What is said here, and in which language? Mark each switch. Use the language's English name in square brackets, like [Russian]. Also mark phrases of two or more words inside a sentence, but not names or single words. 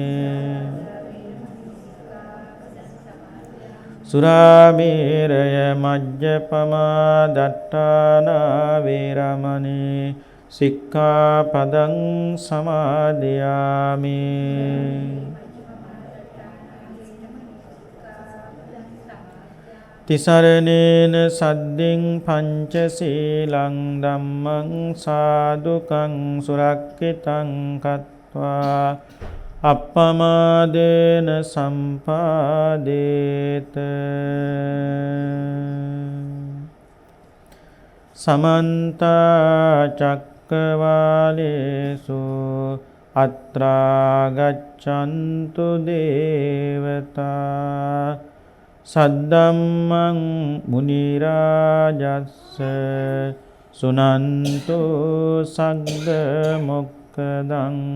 [Pali] සුරාමේරය මජ්ජපමා දට්ඨානා වේරමණී සික්ඛාපදං සමාදියාමි තිසරණේන සද්දින් පංචශීලං ධම්මං සාදුකං සුරක්ඛිතං කତ୍වා අප්පමාදේන සම්පාදේත සමන්ත චක්කවාලේසු අත්‍රා ගච්ඡන්තු දේවතා සද්ධම්මං මුනි රාජස්ස සුනන්තු සග්ග මොක්ඛදං